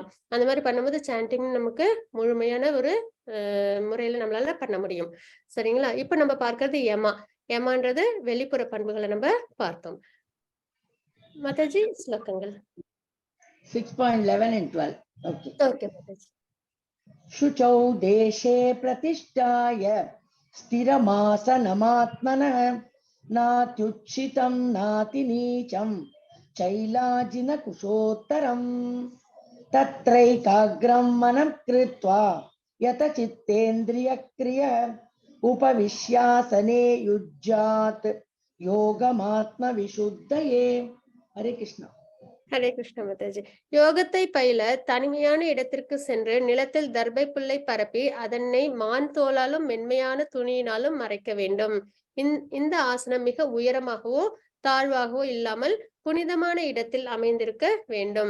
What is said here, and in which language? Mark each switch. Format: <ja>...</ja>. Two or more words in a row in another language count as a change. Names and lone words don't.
<ta>அந்த மாரி பண்ணும்போது சாண்டிங் நமக்கு முழுமையான ஒரு முறையில நம்மளால பண்ண முடியும். சரிங்களா? இப்ப நம்ம பார்க்கிறது யமா. யமான்றது வெளிப்புற பண்புகள நம்ம பார்த்தோம். மாதாஜி ஸ்லோகங்கள்.</ta> <en>6.11 and 12. Okay.</en> <ta>ஓகே மாதாஜி.</ta> <sa>शुचौ देशे प्रतिष्ठाय स्थिरमासनमात्मनः नात्युच्छितं नातिनीचं चैलाजिनकुशोत्तरम् तत्रैकाग्रं मनः कृत्वा यतचित्तेन्द्रियक्रिय उपविश्यासने युज्यात् योगमात्मविशुद्धये. हरे कृष्ण. हरे कृष्ण</sa> <ta>மாதாஜி. யோகத்தை பயில தனிமையான இடத்திற்கு சென்று நிலத்தில் தர்பை புல்லை பரப்பி அதனை மான் தோலாலும் மென்மையான துணியினாலும் மறைக்க வேண்டும். இந்த ஆசனம் மிக உயரமாகவோ தாழ்வாகவோ இல்லாமல் புனிதமான இடத்தில் அமைந்திருக்க வேண்டும்.</ta>